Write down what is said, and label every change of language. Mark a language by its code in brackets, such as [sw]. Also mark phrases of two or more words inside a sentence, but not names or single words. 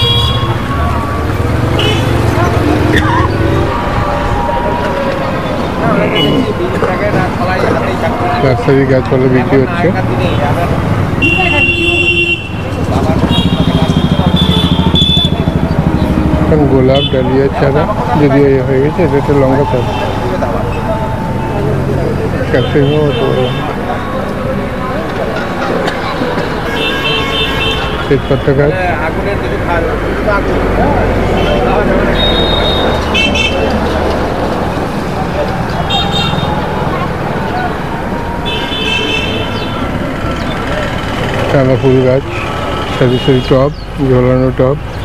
[bn] নার্সারি গাছপালা বিক্রি হচ্ছে। গোলাপ, ডালিয়া চারা যদিও যে হয়ে গেছে, এটা একটা লঙ্কা চারা। ক্যাপসিকাম হতে পারে, তেজপাতা গাছ, চাঁদা ফুল গাছ, সারি সারি টব, ঝোলানো টব।